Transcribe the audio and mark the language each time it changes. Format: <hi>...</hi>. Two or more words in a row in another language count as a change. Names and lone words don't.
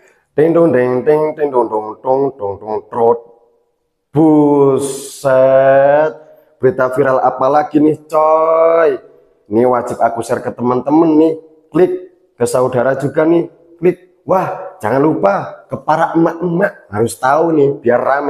<id>Ting dong ding ting ting dong dong dong dong dong trot. Buset. Berita viral apa lagi nih, coy? Ini wajib aku share ke teman-teman nih. Klik ke saudara juga nih. Klik. Wah, jangan lupa ke para emak-emak harus tahu nih biar rame.</id>